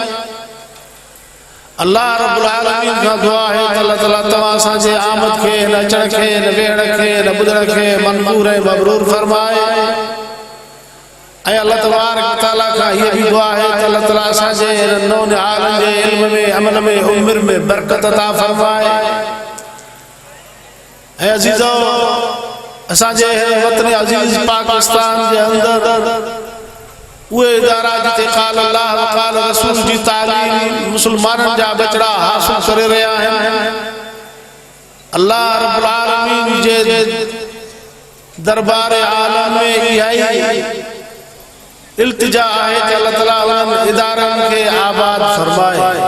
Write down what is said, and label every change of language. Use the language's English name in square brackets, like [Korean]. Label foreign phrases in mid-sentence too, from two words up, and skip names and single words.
[Arabic] الله رب العالمين [Sindhi] खां दुआ है त अल्लाह ताला तव्हां सां जे आमद खे न अचण खे न वेहण खे न ॿुधण खे मंज़ूर ऐं मबरूर फरमाए ऐं [Arabic] الله تبارك تعالى [Sindhi] खां हीअ बि दुआ है त अल्लाह ताला असां जे नौ निहालनि जे इल्म में अमल में उम्र में बरकत अता फरमाए। ऐं अज़ीज़ो असां जे वतन अज़ीज़ पाकिस्तान जे अंदर उहे इदारा जिते [Arabic] قال الله و قال رسول [Sindhi] जी तालीम मुसलमाननि जा बचड़ा हासिल करे रहिया आहिनि। [Arabic] الله رب العالمين [Sindhi] जे दरबार आलम में इहा ई इल्तिजा आहे त अल्लाह ताला उन्हनि इदारनि खे आबाद फरमाए।